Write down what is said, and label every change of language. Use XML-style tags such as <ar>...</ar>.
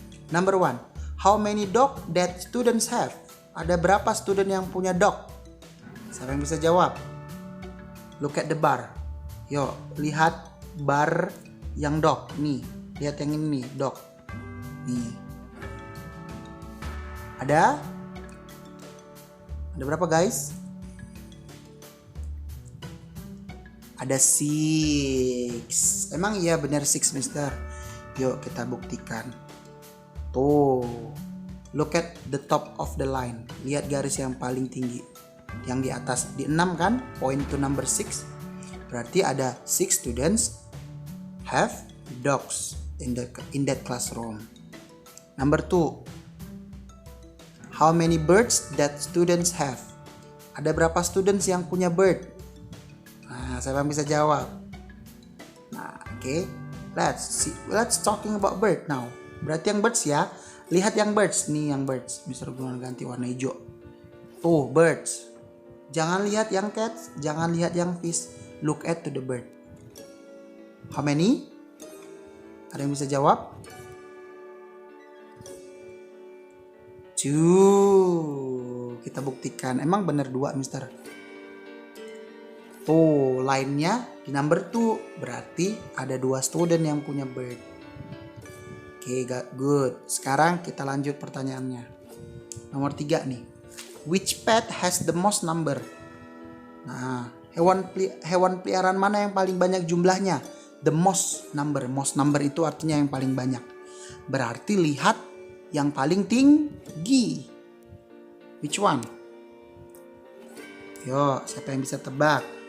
<en>Number 1, how many dog that students have?</en> <id>Ada berapa student yang punya dog? Siapa yang bisa jawab?</id> <en>Look at the bar.</en> <id>Yuk, lihat bar yang dog. Nih, lihat yang ini nih, dog. Nih. Ada berapa guys? Ada 6. Emang iya benar 6 mister? Yuk kita buktikan. Tuh.</id> <en>Look at the top of the line.</en> <id>Lihat garis yang paling tinggi. Yang di atas. Di 6 kan?</id> <en>Point to number 6.</en> <id>Berarti ada</id> <en>6 students have dogs in that classroom. Number 2. How many birds that students have?</en> <id>Ada berapa students yang punya bird? Nah, siapa yang bisa jawab? Nah, oke.</id> <en>Let's talking about bird now.</en> <id>Berarti yang birds ya. Lihat yang birds. Nih yang birds. Mr. Gunawan ganti warna hijau. Tuh, birds. Jangan lihat yang cats, jangan lihat yang fish.</id> <en>Look at to the bird. How many?</en> <id>Ada yang bisa jawab? 2. Kita buktikan. Emang benar 2, mister? Tuh, lainnya di number 2. Berarti ada 2 student yang punya bird. Oke, good. Sekarang kita lanjut pertanyaannya. Nomor 3 nih.</id> <en>Which pet has the most number?</en> <id>Nah, hewan peliharaan mana yang paling banyak jumlahnya?</id> <en>The most number.</en> <id>Most number itu artinya yang paling banyak. Berarti lihat yang paling tinggi.</id> <en>Which one?</en> <id>Yo, siapa yang bisa tebak?</id>